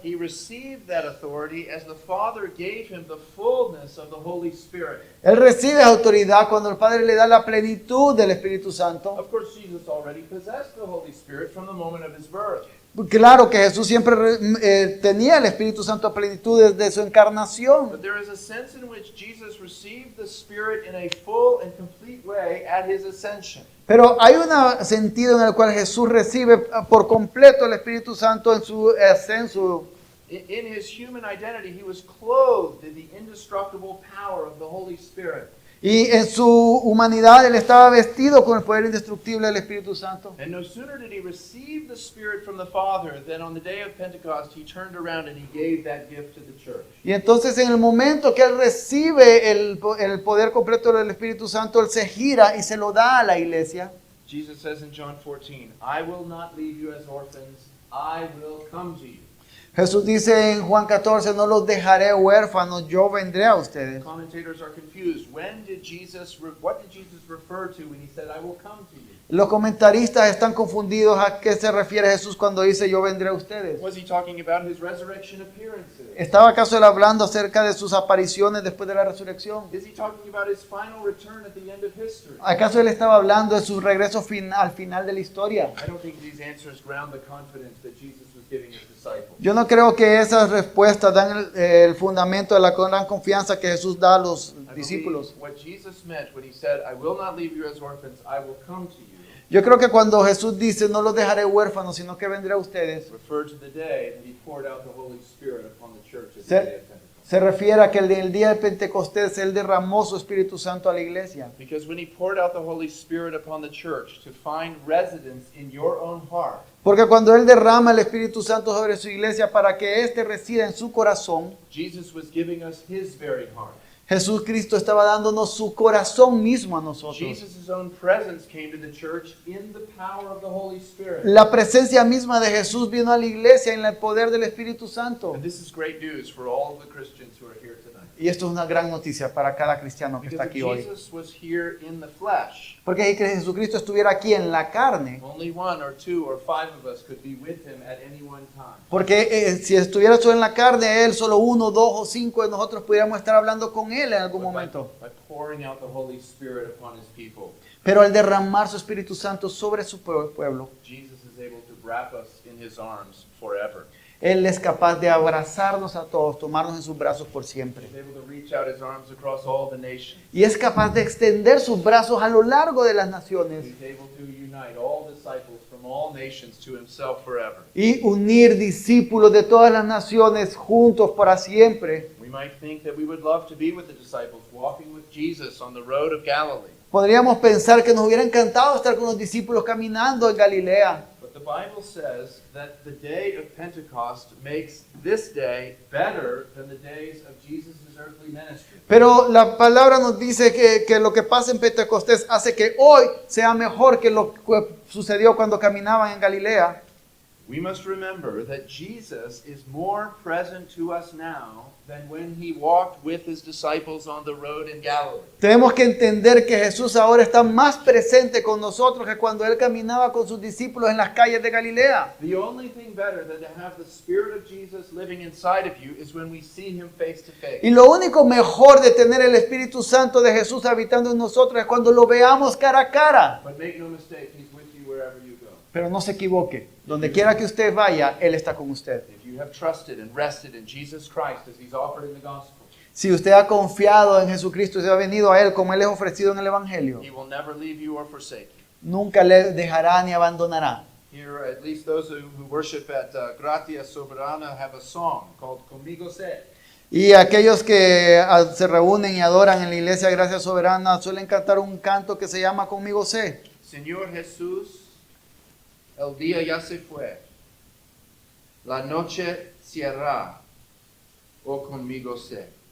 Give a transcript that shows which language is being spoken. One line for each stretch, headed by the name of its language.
English: he received that authority as the Father gave him the fullness of the Holy Spirit.
Spanish: Él recibe autoridad cuando el Padre le da la plenitud del Espíritu Santo.
English: Of course, Jesus already possessed the Holy Spirit from the moment of his birth.
Spanish: Claro que Jesús siempre tenía el Espíritu Santo a plenitud desde su encarnación.
English: But there is a sense in which Jesus received the Spirit in a full and complete way at his ascension.
Spanish: Pero hay un sentido en el cual Jesús recibe por completo el Espíritu Santo en su ascenso.
English: In his human identity, he was clothed in the indestructible power of the Holy Spirit.
Spanish: Y en su humanidad Él estaba vestido con el poder indestructible del Espíritu Santo.
English: And no sooner did he receive the Spirit from the Father than on the day of Pentecost, he turned around and he gave that gift to the church.
Spanish: Y entonces en el momento que Él recibe el poder completo del Espíritu Santo, Él se gira y se lo da a la iglesia.
English: Jesus says in John 14, "I will not leave you as orphans, I will come to you."
Spanish: Jesús dice en Juan 14, no los dejaré huérfanos, yo vendré a ustedes.
English: Commentators are confused. What did Jesus refer to when he said, "I will come to you"?
Spanish: Los comentaristas están confundidos a qué se refiere Jesús cuando dice yo vendré a ustedes.
English: Was he talking about his resurrection appearances?
Spanish: ¿Estaba acaso Él hablando acerca de sus apariciones después de la resurrección?
English: Is he talking about his final return at the end of history?
Spanish: ¿Acaso Él estaba hablando de su regreso al final de la historia?
English: I don't think these answers ground the confidence that Jesus was giving his disciples.
Spanish: Yo no creo que esas respuestas dan el fundamento de la gran confianza que Jesús da a los
English: I believe
Spanish: discípulos.
English: what Jesus meant when he said, "I will not leave you as orphans, I will come to you,"
Spanish: Yo creo que cuando Jesús dice no los dejaré huérfanos, sino que vendré a ustedes,
English: referred to the day that he poured out the Holy Spirit upon the church at the
Spanish: Se-
English: day of Pentecost.
Spanish: Se refiere a que el día de Pentecostés Él derramó su Espíritu Santo a la iglesia.
English: Because when he poured out the Holy Spirit upon the church to find residence in your own heart,
Spanish: Porque cuando Él derrama el Espíritu Santo sobre su iglesia para que éste resida en su corazón,
English: Jesus was giving us his very heart.
Spanish: Jesús Cristo estaba dándonos su corazón mismo a nosotros.
English: Jesus' own presence came to the church in the power of the Holy Spirit.
Spanish: La presencia misma de Jesús vino a la iglesia en el poder del Espíritu Santo.
English: And this is great news for all of the Christians who are here tonight.
Spanish: Y esto es una gran noticia para cada cristiano que está
English: Because
Spanish: aquí
English: if
Spanish: hoy.
English: Jesus was here in the flesh,
Spanish: Porque si Jesucristo estuviera aquí en la carne,
English: only one or two or five of us could be with him at any one time.
Spanish: porque si estuviera solo en la carne, Él, solo uno, dos o cinco de nosotros pudiéramos estar hablando con Él en algún
English: But
Spanish: momento.
English: by pouring out the Holy Spirit upon his people,
Spanish: Pero al derramar su Espíritu Santo sobre su pueblo,
English: Jesus is able to wrap us in his arms forever.
Spanish: Él es capaz de abrazarnos a todos, tomarnos en sus brazos por siempre.
English: He's able to reach out his arms across all the nations.
Spanish: Y es capaz de extender sus brazos a lo largo de las naciones
English: He's able to unite all disciples from all nations to himself forever.
Spanish: y unir discípulos de todas las naciones juntos para siempre.
English: We might think that we would love to be with the disciples, walking with Jesus on the road of Galilee.
Spanish: Podríamos pensar que nos hubiera encantado estar con los discípulos caminando en Galilea.
English: But the Bible says that the day of Pentecost makes this day better than the days of Jesus' earthly ministry.
Spanish: Pero la palabra nos dice que lo que pasa en Pentecostés hace que hoy sea mejor que lo que sucedió cuando caminaban en Galilea.
English: We must remember that Jesus is more present to us now than when he walked with his disciples on the road in Galilee.
Spanish: Tenemos que entender que Jesús ahora está más presente con nosotros que cuando Él caminaba con sus discípulos en las calles de Galilea.
English: The only thing better than to have the Spirit of Jesus living inside of you is when we see him face to face.
Spanish: Y lo único mejor de tener el Espíritu Santo de Jesús habitando en nosotros es cuando lo veamos cara a cara.
English: But make no mistake, he's with you wherever you go.
Spanish: Pero no se equivoque, donde quiera que usted vaya, Él está con usted.
English: If you have trusted and rested in Jesus Christ as he's offered in the gospel,
Spanish: Si usted ha confiado en Jesucristo y se ha venido a Él como Él es ofrecido en el Evangelio,
English: he will never leave you or forsake you.
Spanish: nunca le dejará ni abandonará.
English: Here, at least those who worship at Gratia Soberana have a song called Conmigo Sé.
Spanish: Y aquellos que se reúnen y adoran en la iglesia Gracia Soberana suelen cantar un canto que se llama Conmigo sé. Señor Jesús, el día ya se fue, la noche cierra, oh conmigo sé.